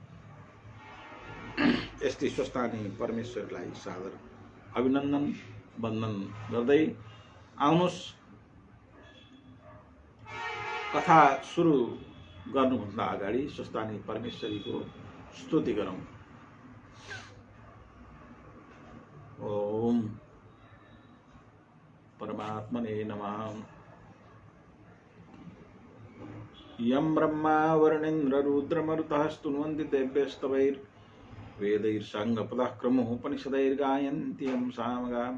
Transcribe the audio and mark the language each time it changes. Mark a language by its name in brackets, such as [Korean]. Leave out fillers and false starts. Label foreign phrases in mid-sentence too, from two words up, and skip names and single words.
[Nepali] यस्तै स्वस्थानी परमेश्वरलाई सादर अभिनन्दन वन्दन गर्दै आउनुहोस् कथा सुरु गर्नुभन्दा अगाडि स्वस्थानी परमेश्वरीको स्तुति गरौँ। [Sanskrit] ओम परमात्मने नमः। यं ब्रह्मा वरुणेन्द्र रुद्रमरुतः स्तुन्वन्ति दिव्यस्तवैर्वेदैर्साङ्गपदः क्रमोपनिषदैर्गायन्ति यं सामगाम्।